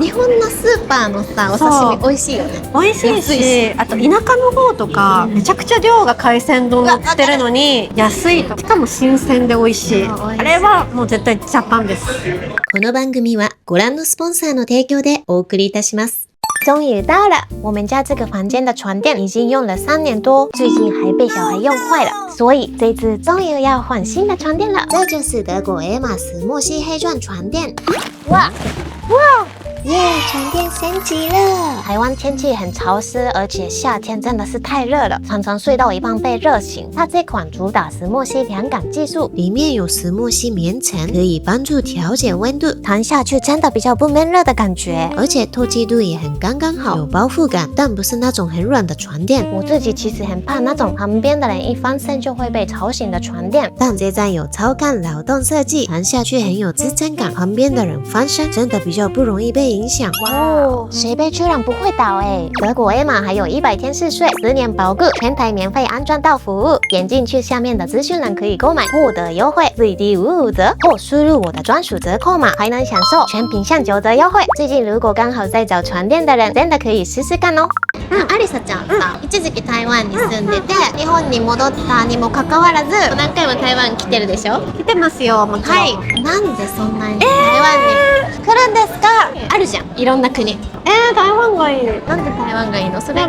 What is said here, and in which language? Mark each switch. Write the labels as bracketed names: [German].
[Japanese] 日本のスーパーのさ、お刺身美味しいよね。美味しいし、あと田舎の方とか、めちゃくちゃ量が海鮮丼売ってるのに安いと、しかも新鮮で美味しい。あれはもう絶対ジャパンです。この番組はご覧のスポンサーの提供でお送りいたします。 [Chinese] 终于到了，我们家这个房间的床垫已经用了3年多，最近还被小孩用坏了，所以这次终于要换新的床垫了。这就是德国 Emma 石墨烯黑钻床垫。哇！耶，床垫升级了！台湾天气很潮湿，而且夏天真的是太热了，常常睡到一半被热醒。它这款主打石墨烯凉感技术，里面有石墨烯棉层，可以帮助调节温度，躺下去真的比较不闷热的感觉，而且透气度也很刚刚好，有包覆感，但不是那种很软的床垫。我自己其实很怕那种旁边的人一翻身就会被吵醒的床垫，但这张有超干劳动设计，躺下去很有支撑感，旁边的人翻身真的比较不容易被影响。哇，水杯居然不会倒德国 Emma 还有100天试睡，10年保固，全台免费安装到服务。点进去下面的资讯栏可以购买，获得优惠最低55折，或输入我的专属折扣码，还能享受全品项9折优惠。最近如果刚好在找床垫的人，真的可以试试看哦。 [Japanese] アリサちゃんさ、一時期台湾に住んでて、日本に戻ったにもかかわらず何回も台湾来てるでしょ。来てますよ、もちろん。はい。なんでそんなに台湾に来るんですか。あるじゃん、いろんな国。台湾がいい。なんで台湾がいいの？それが